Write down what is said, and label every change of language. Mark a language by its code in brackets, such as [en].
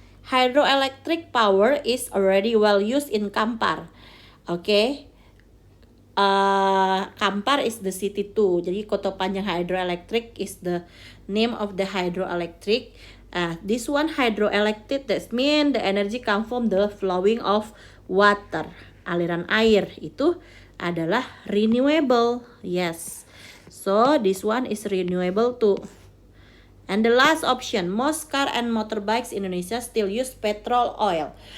[en] Hydroelectric power is already well used in Kampar. Okay. Kampar is the city too. [id] Jadi [en] Koto Panjang hydroelectric is the name of the hydroelectric. This one hydroelectric, that mean the energy come from the flowing of water. [id] Aliran air itu adalah renewable. [en] Yes. So this one is renewable too. And the last option, most car and motorbikes in Indonesia still use petrol oil.